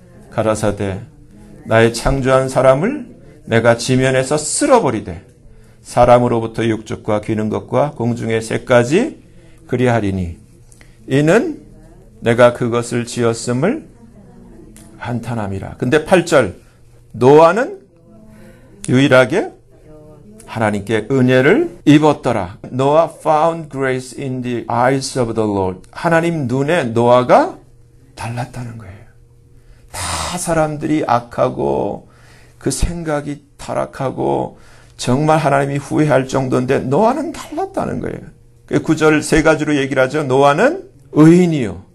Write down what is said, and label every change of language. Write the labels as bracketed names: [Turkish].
[Korean] 가라사대 나의 창조한 사람을 내가 지면에서 쓸어버리되 사람으로부터 육축과 귀는 것과 공중의 새까지 그리하리니 이는 내가 그것을 지었음을 한탄함이라. 근데 8절 노아는 유일하게 하나님께 은혜를 입었더라. [English] Noah found grace in the eyes of the Lord. [Korean] 하나님 눈에 노아가 달랐다는 거예요. 다 사람들이 악하고 그 생각이 타락하고 정말 하나님이 후회할 정도인데 노아는 달랐다는 거예요. 9절 세 가지로 얘기를 하죠. 노아는 의인이요.